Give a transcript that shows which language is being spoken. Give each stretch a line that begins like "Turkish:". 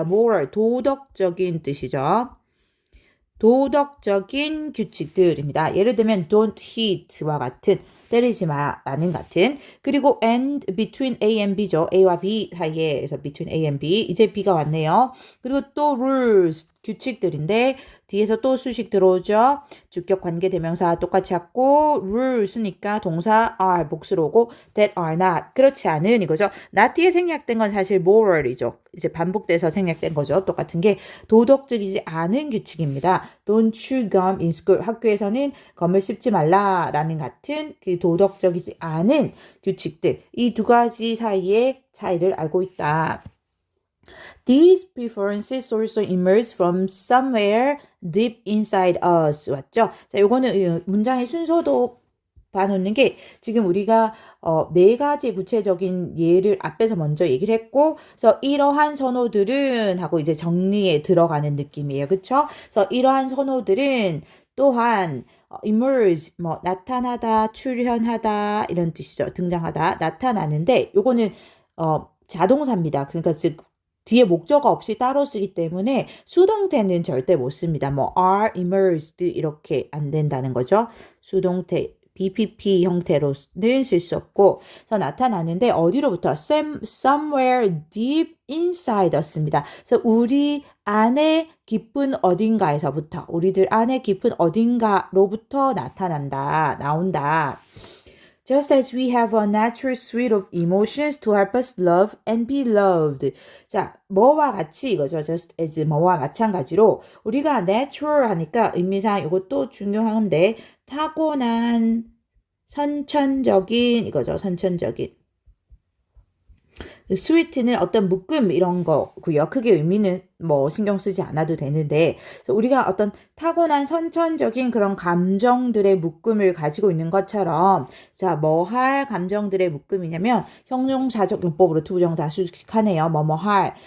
Korean: moral 도덕적인 뜻이죠. 도덕적인 규칙들입니다. 예를 들면
English: don't hit
Korean: 와 같은 때리지 마라는 같은 그리고
English: and between A and B
Korean: 죠. A와 B 사이에서
English: between A and B
Korean: 이제 B가 왔네요. 그리고 또 rules 규칙들인데 뒤에서 또 수식 들어오죠. 주격 관계 대명사 똑같이 했고 rules니까 동사 are 복수로 오고
English: that are not
Korean: 그렇지 않은 이거죠. not 뒤에 생략된 건 사실 moral이죠. 이제 반복돼서 생략된 거죠. 똑같은 게 도덕적이지 않은 규칙입니다.
English: Don't chew gum in school.
Korean: 학교에서는 검을 씹지 말라라는 같은 그 도덕적이지 않은 규칙들 이 두 가지 사이의 차이를 알고 있다.
English: These preferences also emerge from somewhere deep inside us.
Korean: 왔죠? 자, 요거는 문장의 순서도 봐놓는 게 지금 우리가 네 가지 구체적인 예를 앞에서 먼저 얘기를 했고, 그래서 이러한 선호들은 하고 이제 정리에 들어가는 느낌이에요. 그쵸? 그래서 이러한 선호들은 또한 emerge, 뭐 나타나다, 출현하다 이런 뜻이죠. 등장하다, 나타나는데 요거는 자동사입니다. 그러니까 즉 뒤에 목적어 없이 따로 쓰기 때문에 수동태는 절대 못 씁니다. 뭐
English: are immersed
Korean: 이렇게 안 된다는 거죠. 수동태 BPP 형태로는 쓸 수 없고, 그래서 나타나는데 어디로부터?
English: somewhere deep inside us
Korean: 입니다. 그래서 우리 안에 깊은 어딘가에서부터, 우리들 안에 깊은 어딘가로부터 나타난다, 나온다.
English: Just as we have a natural suite of emotions to help us love and be loved.
Korean: 자, 뭐와 같이 이거죠.
English: Just as
Korean: 뭐와 마찬가지로 우리가 natural 하니까 의미상 이것도 중요한데 타고난 선천적인 이거죠. 선천적인. 스위트는 어떤 묶음 이런 거고요. 크게 의미는 뭐 신경 쓰지 않아도 되는데, 그래서 우리가 어떤 타고난 선천적인 그런 감정들의 묶음을 가지고 있는 것처럼, 자, 뭐 할 감정들의 묶음이냐면 형용사적 용법으로 투부정사 수식하네요. 뭐 할.